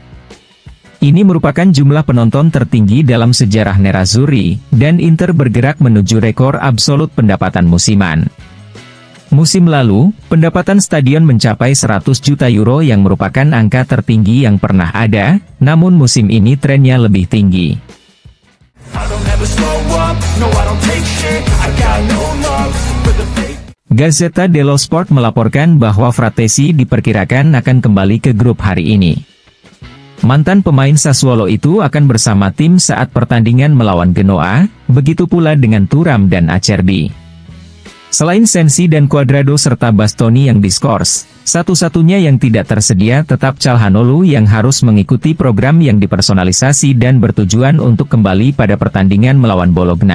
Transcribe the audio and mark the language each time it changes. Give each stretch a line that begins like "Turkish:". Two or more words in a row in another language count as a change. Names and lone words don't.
Indonesian: Ini merupakan jumlah penonton tertinggi dalam sejarah Nerazzurri, dan Inter bergerak menuju rekor absolut pendapatan musiman. Musim lalu, pendapatan stadion mencapai 100 juta euro yang merupakan angka tertinggi yang pernah ada, namun musim ini trennya lebih tinggi. Gazzetta dello Sport melaporkan bahwa Frattesi diperkirakan akan kembali ke grup hari ini. Mantan pemain Sassuolo itu akan bersama tim saat pertandingan melawan Genoa, begitu pula dengan Thuram dan Acerbi. Selain Sensi dan Cuadrado serta Bastoni yang diskors, satu-satunya yang tidak tersedia tetap Calhanoglu yang harus mengikuti program yang dipersonalisasi dan bertujuan untuk kembali pada pertandingan melawan Bologna.